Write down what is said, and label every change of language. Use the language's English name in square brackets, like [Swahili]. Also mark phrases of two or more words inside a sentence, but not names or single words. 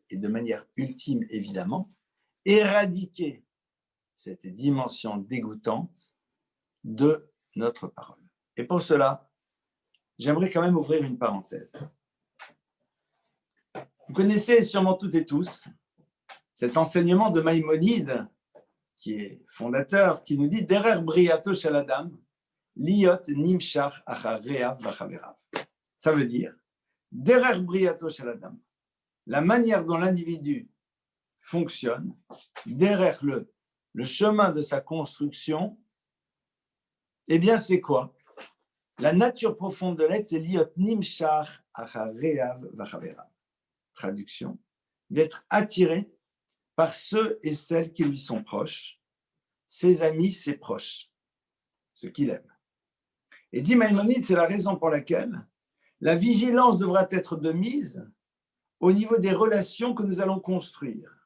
[French] Et de manière ultime, évidemment, éradiquer cette dimension dégoûtante de notre parole. Et pour cela, j'aimerais quand même ouvrir une parenthèse. Vous connaissez sûrement toutes et tous cet enseignement de Maïmonide, qui est fondateur, qui nous dit « [Hebrew] דרך בריאתו של אדם להיות נמשך אחר רעיו וחבריו ». [French] Ça veut dire [Hebrew] דרך בריאתו של אדם, [French] la manière dont l'individu fonctionne, derrière le chemin de sa construction, eh bien, c'est quoi? La nature profonde de l'être, c'est [Hebrew] להיות נמשך אחר רעיו וחבריו. [French] Traduction, d'être attiré par ceux et celles qui lui sont proches, ses amis, ses proches, ceux qu'il aime. Et dit Maïmonide, c'est la raison pour laquelle la vigilance devra être de mise au niveau des relations que nous allons construire.